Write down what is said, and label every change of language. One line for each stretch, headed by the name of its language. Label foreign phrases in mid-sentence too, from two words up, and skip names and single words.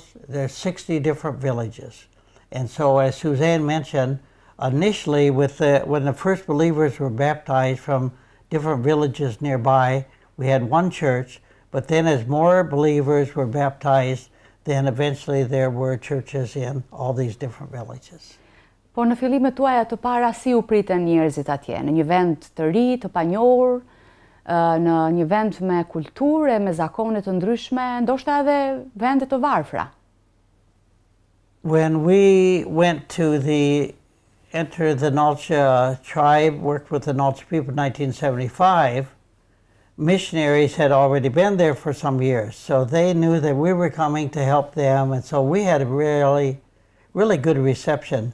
English: There's 60 different villages. And so as Suzan mentioned, initially when the first believers were baptized from different villages nearby, we had one church, but then as more believers were baptized, then eventually there were churches in all these different villages.
Albanian: Por në fillimet tuaja të para si u pritën njerëzit atje? Në një vend të ri, të panjohur, në një vend me kulturë, me zakone të ndryshme, ndoshta edhe vende të varfra.
English: When we went to enter the Nalca tribe, worked with the Nalca people in 1975, missionaries had already been there for some years, so they knew that we were coming to help them, and so we had a really, really good reception.